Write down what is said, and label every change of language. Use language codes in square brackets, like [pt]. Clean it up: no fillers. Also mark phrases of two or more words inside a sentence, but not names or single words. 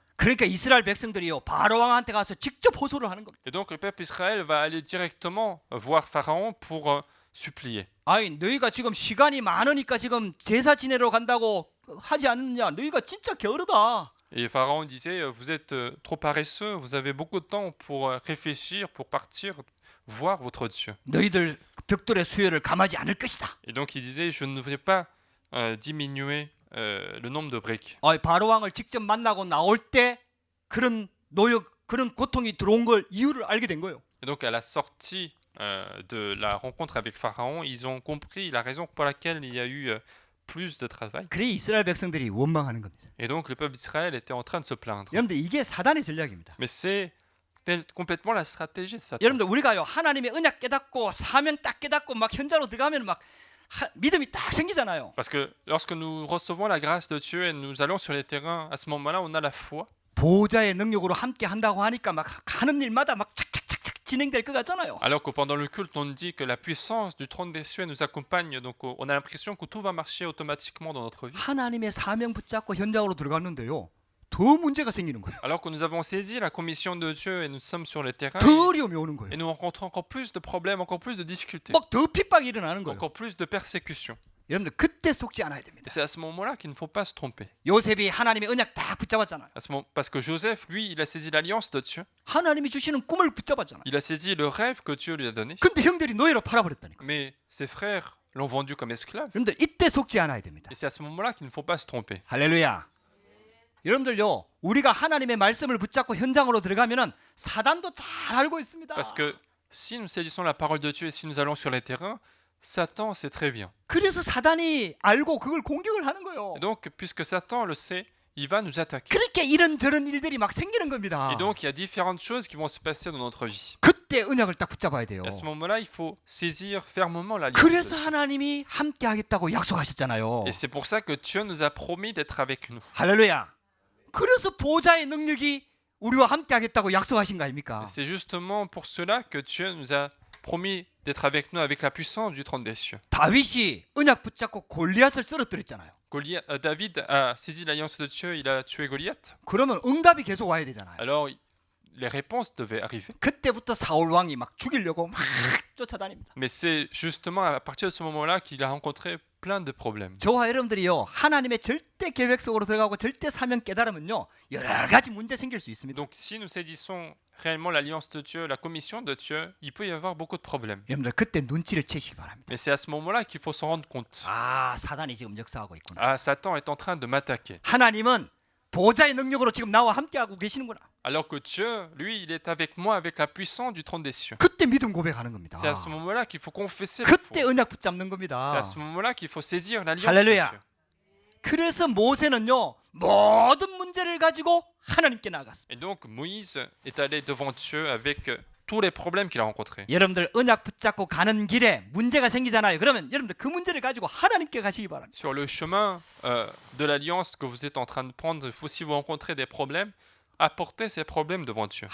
[ko] 그러니까 이스라엘 백성들이요 바로 왕한테 가서 직접 호소를 하는 겁니다. [fr] Et donc, le peuple Israël va aller directement voir Pharaon pour supplier. [ko] 아니 너희가 지금 시간이 많으니까 지금 제사 지내러 간다고 하지 않느냐? 너희가 진짜 게으르다. [fr] Et Pharaon disait, vous êtes trop paresseux, vous avez beaucoup de temps pour réfléchir, pour partir, voir votre Dieu. [ko] 너희들 벽돌의 수요를 감하지 않을 것이다. [fr] Et donc il disait, je ne vais pas diminuer le nombre de briques. [ko] 바로 왕을 직접 만나고 나올 때 그런 노역, 그런 고통이 들어온 걸 이유를 알게 된 거예요. [fr] Et donc à la sortie de la rencontre avec Pharaon, ils ont compris la raison pour laquelle il y a eu plus de travail. [ko] 그래 이스라엘 백성들이 원망하는 겁니다. [fr] Et donc le peuple d'Israël était en train de se plaindre. [ko] 여러분들 이게 사단의 전략입니다. [fr] Mais c'est complètement la stratégie de Satan. [ko] 여러분들 우리가요 하나님의 언약 깨닫고 사명 딱 깨닫고 막 현장으로 들어가면 막 믿음이 딱 생기잖아요. [fr] Parce que lorsque nous recevons la grâce de Dieu et nous allons sur les terrains, à ce moment-là, on a la foi. [ko] 보호자의 능력으로 함께 한다고 하니까 막 가는 일마다 막 착착착착 진행될 것 같잖아요. [fr] Alors que pendant le culte, on dit que la puissance du trône des cieux nous accompagne, donc on a l'impression que tout va marcher automatiquement dans notre vie. [ko] 하나님의 사명 붙잡고 현장으로 들어갔는데요. 더 문제가 생기는 거예요. [fr] Alors que nous avons saisi la commission de Dieu et nous sommes sur les terrains, [ko] 더 어려움이 오는 거예요. [fr] et nous rencontrons encore plus de problèmes, encore plus de difficultés, [ko] 막 더 핍박이 일어나는 거예요. [fr] encore plus de persécutions. [ko] 여러분들 그때 속지 않아야 됩니다. [fr] Et c'est à ce moment-là qu'il ne faut pas se tromper. [ko] 요셉이 하나님의 언약 딱 붙잡았잖아요. [fr] Parce que Joseph, lui, il a saisi l'alliance de Dieu. [ko] 하나님이 주시는 꿈을 붙잡았잖아요. [fr] Il a saisi le rêve que Dieu lui a donné. [ko] 근데 형들이 노예로 팔아버렸다니까. [fr] Mais ses frères l'ont vendu comme esclave. [ko] 여러분들 이때 속지 않아야 됩니다. [fr] Et c'est à ce moment-là qu'il ne faut pas se tromper. [ko] 할렐루야. 여러분들요, 우리가 하나님의 말씀을 붙잡고 현장으로 들어가면은 사단도 잘 알고 있습니다. [fr] Parce que si nous saisissons la parole de Dieu et si nous allons sur les terrains, Satan sait très bien. [ko] 그래서 사단이 알고 그걸 공격을 하는 거예요. [fr] Et donc, puisque Satan le sait, il va nous attaquer. [ko] 그렇게 이런저런 일들이 막 생기는 겁니다. [fr] Et donc, il y a différentes choses qui vont se passer dans notre vie. [ko] 그때 언약을 딱 붙잡아야 돼요. [fr] Et à ce moment-là, il faut saisir fermement l'alliance. [ko] 그래서 하나님이 함께 하겠다고 약속하셨잖아요. [fr] Et c'est pour ça que Dieu nous a promis d'être avec nous. [ko] 할렐루야. 그래서 보좌의 능력이 우리와 함께 하겠다고 약속하신 거 아닙니까? [fr] Et c'est justement pour cela que Dieu nous a promis d'être avec nous avec la puissance du trône des cieux. [ko] 다윗이 언약 붙잡고 골리앗을 쓰러뜨렸잖아요. [fr] David a saisi l'alliance de Dieu, il a tué Goliath. [ko] 그러면 응답이 계속 와야 되잖아요. [fr] Alors, les réponses devaient arriver. [ko] 그때부터 사울 왕이 막 죽이려고 막 쫓아다닙니다. [fr] Mais c'est justement à partir de ce moment-là qu'il a rencontré plein de problèmes. [ko] 저와 여러분들이요 하나님의 절대 계획 속으로 들어가고 절대 사명 깨달으면요 여러 가지 문제 생길 수 있습니다. [fr] Donc, si nous saisissons réellement l'alliance de Dieu, la commission de Dieu, il peut y avoir beaucoup de problèmes. [ko] 여러분들 그때 눈치를 채시기 바랍니다. [fr] Mais c'est à ce moment-là qu'il faut s'en rendre compte. [ko] 아 사단이 지금 역사하고 있구나. [fr] Ah, Satan est en train de m'attaquer. [ko] 하나님은 보좌의 능력으로 지금 나와 함께하고 계시는구나. [fr] Alors que Dieu, lui, il est avec moi avec la puissance du trône des cieux. [ko] 그때 믿음 고백하는 겁니다. [fr] C'est à ce moment-là qu'il faut confesser la [ko] 그때 [fr] foi. [ko] 언약 붙잡는 [fr] C'est [ko] 겁니다. [fr] à ce moment-là qu'il faut saisir l'alliance de [ko] 할렐루야. [fr] Dieu. [ko] 그래서 모세는요 모든 문제를 가지고 하나님께 나갔습니다. [fr] Et donc Moïse est allé devant Dieu avec tous les problèmes qu'il a rencontrés. [ko] 여러분들 언약 붙잡고 가는 길에 문제가 생기잖아요. 그러면 여러분들 그 문제를 가지고 하나님께 가시기 바랍니다. [fr] Sur le chemin de l'alliance que vous êtes en train de prendre, si vous rencontrez des problèmes, apportez ces problèmes devant Dieu.